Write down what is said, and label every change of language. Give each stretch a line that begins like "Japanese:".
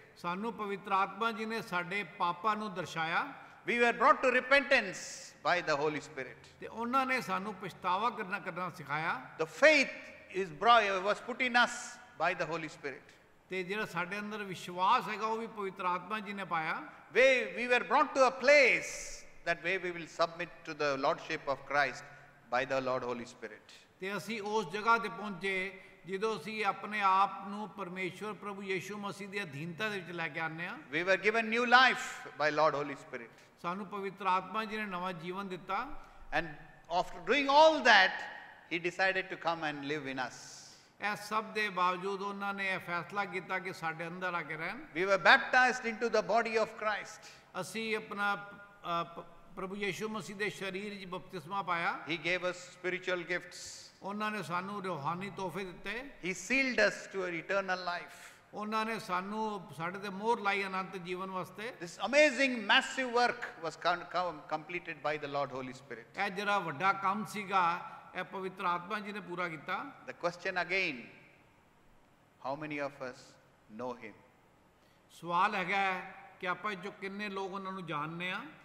Punjabi: ਸਾਨੂੰ ਪਵਿੱਤਰ ਆਤਮਾ ਜੀ ਨੇ ਸਾਡੇ ਪਾਪਾਂ ਨੂੰ ਦਰਸਾਇਆ।
English: We were brought to repentance by the Holy Spirit.
Punjabi: ਤੇ ਉਹਨਾਂ ਨੇ ਸਾਨੂੰ ਪਛਤਾਵਾ ਕਰਨਾ ਸਿਖਾਇਆ।
English: The faith was put in us by the Holy Spirit.
Punjabi: ਤੇ ਜਿਹੜਾ ਸਾਡੇ ਅੰਦਰ ਵਿਸ਼ਵਾਸ ਹੈਗਾ, ਉਹ ਵੀ ਪਵਿੱਤਰ ਆਤਮਾ ਜੀ ਨੇ ਪਾਇਆ।
English: We were brought to a place that way we will submit to the Lordship of Christ by the Lord Holy Spirit.
Punjabi: ਤੇ ਅਸੀਂ ਉਸ ਜਗ੍ਹਾ ਤੇ ਪਹੁੰਚੇ ਜਦੋਂ ਅਸੀਂ ਆਪਣੇ ਆਪ ਨੂੰ ਪਰਮੇਸ਼ਵਰ ਪ੍ਰਭੂ ਯੀਸ਼ੂ ਮਸੀਹ ਦੀ ਅਧੀਨਤਾ ਦੇ ਵਿੱਚ ਲੈ ਕੇ ਆਉਂਦੇ ਹਾਂ।
English: We were given new life by Lord Holy Spirit.
Punjabi: ਸਾਨੂੰ ਪਵਿੱਤਰ ਆਤਮਾ ਜੀ ਨੇ ਨਵਾਂ ਜੀਵਨ ਦਿੱਤਾ।
English: And after doing all that, He decided to come and live in us.
Punjabi: ਇਹ ਸਭ ਦੇ ਬਾਵਜੂਦ ਉਹਨਾਂ ਨੇ ਇਹ ਫੈਸਲਾ ਕੀਤਾ ਕਿ ਸਾਡੇ ਅੰਦਰ ਆ ਕੇ ਰਹਿਣ।
English: We were baptized into the body of Christ.
Punjabi: ਅਸੀਂ ਆਪਣਾ ਪ੍ਰਭੂ ਯੀਸ਼ੂ ਮਸੀਹ ਦੇ ਸਰੀਰ ਵਿੱਚ ਬਪਤਿਸਮਾ ਪਾਇਆ।
English: He gave us spiritual gifts.
Punjabi: ਉਹਨਾਂ ਨੇ ਸਾਨੂੰ ਰੂਹਾਨੀ ਤੋਹਫੇ ਦਿੱਤੇ।
English: He sealed us to an eternal life.
Punjabi: ਉਹਨਾਂ ਨੇ ਸਾਨੂੰ ਸਾਡੇ ਤੇ ਮੋਹਰ ਲਾਈ ਅਨੰਤ ਜੀਵਨ ਵਾਸਤੇ।
English: This amazing massive work was completed by the Lord Holy Spirit.
Punjabi: ਇਹ ਜਿਹੜਾ ਵੱਡਾ ਕੰਮ ਸੀਗਾ, ਇਹ ਪਵਿੱਤਰ ਆਤਮਾ ਜੀ ਨੇ ਪੂਰਾ ਕੀਤਾ।
English: The question again, how many of us know Him?
Punjabi: ਸਵਾਲ ਹੈਗਾ ਕਿ ਆਪਾਂ ਜੋ ਕਿੰਨੇ ਲੋਕ ਉਹਨਾਂ ਨੂੰ ਜਾਣਦੇ ਆ।